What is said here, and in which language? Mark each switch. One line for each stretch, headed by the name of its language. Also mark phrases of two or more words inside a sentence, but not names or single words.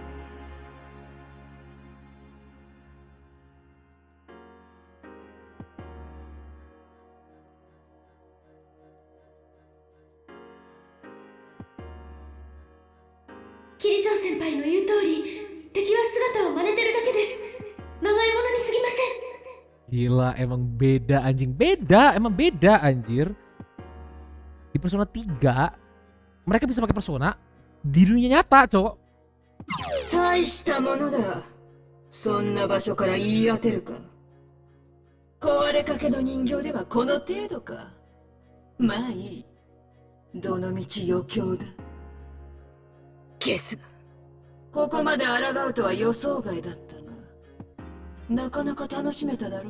Japanese: キリジョー先輩の言う通り、敵は姿を真似てるだけです。まがいものにすぎません。
Indonesian: Gila, emang beda anjing. Beda, emang beda anjir. Di Persona 3 mereka bisa pakai persona di dunia nyata, cowok.
Japanese: 大したものだ。そんな場所から言い当てるか。壊れかけの人形ではこの程度か。まあいい。どのみち余興だ。消す。ここまで抗うとは予想外だったが、なかなか楽しめただろう。